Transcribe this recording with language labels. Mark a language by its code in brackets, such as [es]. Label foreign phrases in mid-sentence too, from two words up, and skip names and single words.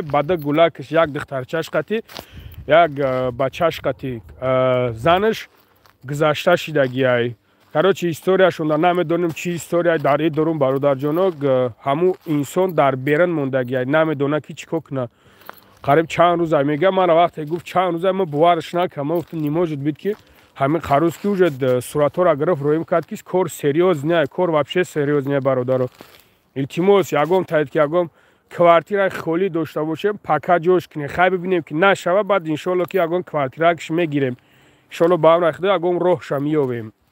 [tg] бада гулакаш як духтарчаш қати як бачаш қати занаш гузашта шидагиай [ru] короче историяшон [tg] намедонам чӣ история дар ин дорум бародарҷоно ҳаму инсон дар берун мондагиай намедона ки чӣ кор куна қариб чанд рӯза мегӯям мана вақте гуфт чанд рӯза ма буварш накам ман гуфтам [ru] не может бит [tg] ки ҳамин қарӯз ки уже суратҳоро гирифт роим кард ки [ru] кор серьёз не кор вообще серьёз не [tg] бародаро илтимос ягон таид ки ягон квартира холӣ дошта бошем пака ҷош кунем хай бибинем ки нашава баъд иншолло ки ягон квартиракш мегирем иншолло ба амри худо ягон роҳша меёбем